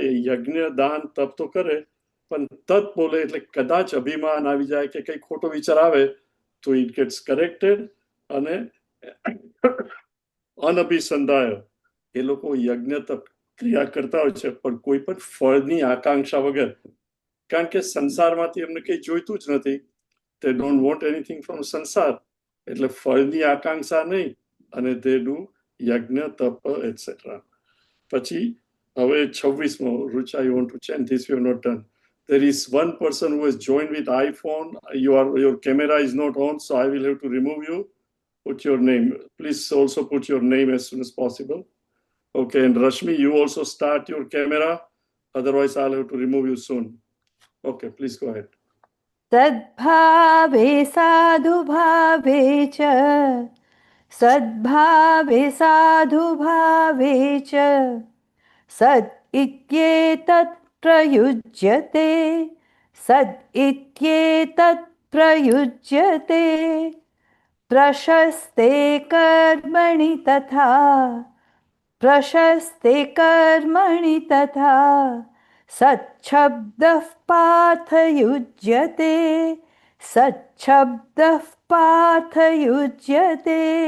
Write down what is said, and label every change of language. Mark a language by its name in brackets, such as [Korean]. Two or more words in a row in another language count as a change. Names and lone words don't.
[Gujarati] એ યજ્ઞ, દાન, તપ તો કરે, પણ તત બોલે એટલે કદાચ અભિમાન આવી જાય કે કઈ ખોટો વિચાર આવે તો [English] it gets corrected. [Gujarati] અને અનભિસંધાય, એ લોકો યજ્ઞ, તપ ક્રિયા કરતા હોય છે પણ કોઈ પણ ફળની આકાંક્ષા વગર, કારણ કે સંસારમાંથી એમને કઈ જોઈતું જ નથી. [English] they don't want anything from [Gujarati] સંસાર, એટલે ફળની આકાંક્ષા નહીં, અને [English] they do [Gujarati] યજ્ઞ, તપ, [English] etc. [Gujarati] પછી હવે 26મો, [English] Rucha, you want to chant this? We have not done. There is one person who has joined with iPhone. Your camera is not on, so I will have to remove you. Put your name. Please also put your name as soon as possible. Okay, and Rashmi, you also start your camera. Otherwise, I'll have to remove you soon. Okay, please go ahead. [Sanskrit] सद्भावे साधुभावे च सद्भावे साधुभावे च सद् इत्येतत् प्रयुज्यते सद् इत्येतत् प्रयुज्यते प्रशस्ते कर्मणि तथा प्रशस्ते कर्मणि तथा सच्छब्दः पार्थयुज्यते सच्छब्दः पार्थयुज्यते